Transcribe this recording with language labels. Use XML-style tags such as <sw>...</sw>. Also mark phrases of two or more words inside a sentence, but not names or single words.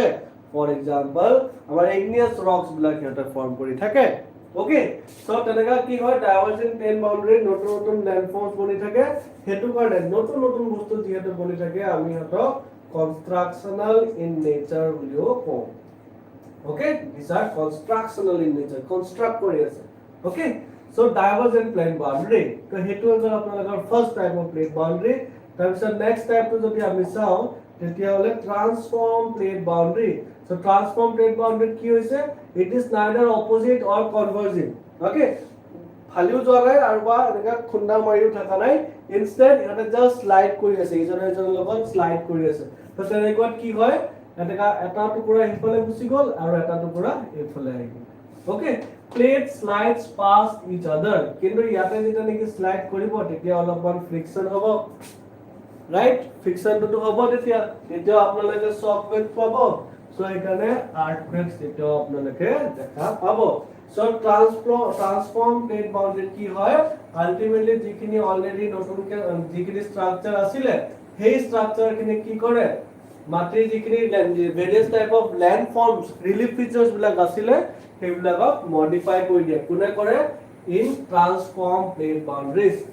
<en>for example</en> <as>আমাৰ</as> <en>igneous rocks</en> <as>বিলাক সিহঁতে ফর্ম কৰি থাকে. ওকে, সো তেনেকা কি হয়,</as> <en>divergent plane boundary</en> <as>নতুন নতুন ল্যান্ডফর্মস বনি থাকে. হেতু কাৰণে নতুন নতুন বস্তু যিহেতু বনি থাকে আমি সিহঁতক</as> <en>constructional in nature</en> <as>বুলিও কওঁ.</as> <en>ওকে, these are constructional in nature,</en> <as>কনস্ট্ৰাক্ট কৰি আছে. ওকে, সো</as> <en>divergent plane boundary,</en> <as>তো হেতু হ'ল আপোনালোকৰ</as> <en>first type of plate boundary.</en> <as>তাৰপিছত নেক্সট টাইপটো যদি আমি চাওঁ তেতিয়া হলে</as> <en>transform plate boundary.</en> <as>সো</as> <en>transform plate boundary</en> <as>কি হৈছে,</as> <en>it is neither opposite or converging.</en> <as>ওকে, ফালিও যোৱা নাই আৰু বা এনেকা খুন্দা মাৰিও থকা নাই, ইনষ্টেড ইহঁতে</as> <en>just slide</en> <as>কৰি আছে ইজনৰ লগত শ্লাইড কৰি আছে তো তেনেকুৱাত কি হয় এটা টুকুৰা ইফালে গুচি গ'ল আৰু এটা টুকুৰা ইফালে আহি গ'ল</as> <en>okay plate slides pass each other</en> <as>কিন্তু ইয়াতে যেতিয়া নেকি শ্লাইড কৰিব তেতিয়া অলপমান ফ্ৰিকশন হ'ব ৰাইট ফ্ৰিকশনটো হ'ব তেতিয়া আপোনালোকে</as> <en>shock wave</en> <as>পাব সো এইকাৰণে আৰ্থকুৱেকস তেতিয়া আপোনালোকে দেখা পাব সো</as> <en>transform plate boundary</en> <as>কি হয় আলটিমেটলি যিখিনি অলৰেডি নতুনকে যিখিনি স্ট্ৰাকচাৰ আছিলে সেই স্ট্ৰাকচাৰ খিনি কি কৰে মাটিৰ যিখিনি</as> <en>various type of landforms relief features</en> <as>বিলাক আছিলে সেইবিলাকক মডিফাই কৰি দিয়ে কোনে কৰে</as> <en>in transform plate boundaries</en>